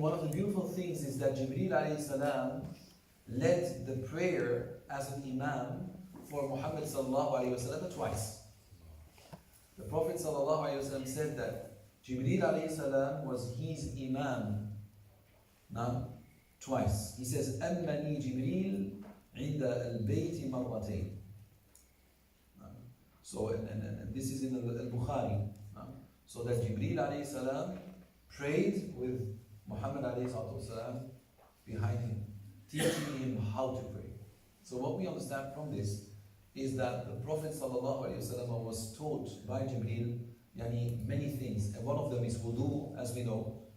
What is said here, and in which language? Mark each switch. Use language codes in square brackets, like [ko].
[en] One of the beautiful things is that Jibreel alayhi salam led the prayer as an imam for Muhammad sallallahu alayhi wasallam twice. The Prophet sallallahu alayhi wasallam said that Jibreel alayhi salam was his imam. Now, twice. He says, [ar] أَمَّنِي جِبْرِيل عِنْدَ الْبَيْتِ مَرَّتَيْنِ. [en] So, and this is in Al-Bukhari. So that Jibreel alayhi salam prayed with Muhammad alayhi salam behind him, teaching him how to pray. So what we understand from this is that the Prophet ﷺ was taught by Jibreel many things, and one of them is wudu, as we know.